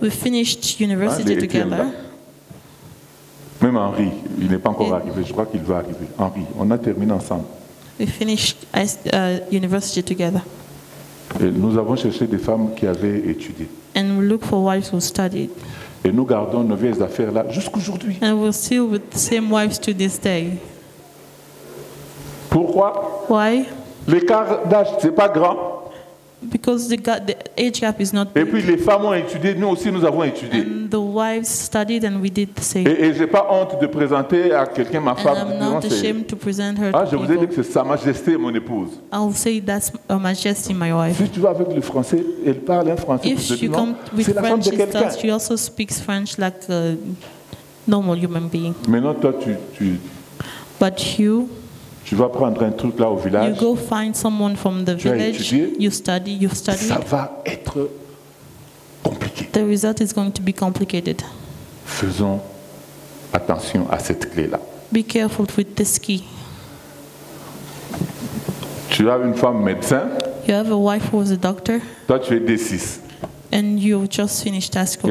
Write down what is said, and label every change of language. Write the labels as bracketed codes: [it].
[en] We finished university together. [fr] Même Henri, il n'est pas encore arrivé. Je crois qu'il va arriver. Henri, on a terminé ensemble. [en] We finished university together. [fr] Et nous avons cherché des femmes qui avaient étudié. [en] And we look for wives who studied. [fr] Et nous gardons nos vieilles affaires là jusqu'aujourd'hui. [en] And we're still with the same wives to this day. [fr] Pourquoi? [en] Why? [fr] L'écart d'âge, c'est pas grand. [en] Because the age gap is not big. [fr] Et puis les femmes ont étudié, nous aussi nous avons étudié. [en] And the wives studied and we did the same. [fr] Et j'ai pas honte de présenter à quelqu'un ma femme. [en] And I'm not ashamed to present her [fr] je [en] to [fr] vous ai dit [en] people. [fr] que c'est Sa Majesté mon épouse. [en] I'll say that's Her Majesty, my wife. [fr] Si tu vas avec le français, elle parle un français. [en] If you come with French, she also speaks French like a normal human being. [fr] Maintenant toi [en] But [fr] tu vas prendre un truc là au village. [en] You go find someone from the village. You study. [fr] Ça va être compliqué. [en] The result is going to be complicated. [fr] Faisons attention à cette clé là. [en] Be careful with this key. [fr] Tu as une femme médecin. [en] You have a wife who is a doctor. [fr] Toi tu es D6. [en] And you just finished high school.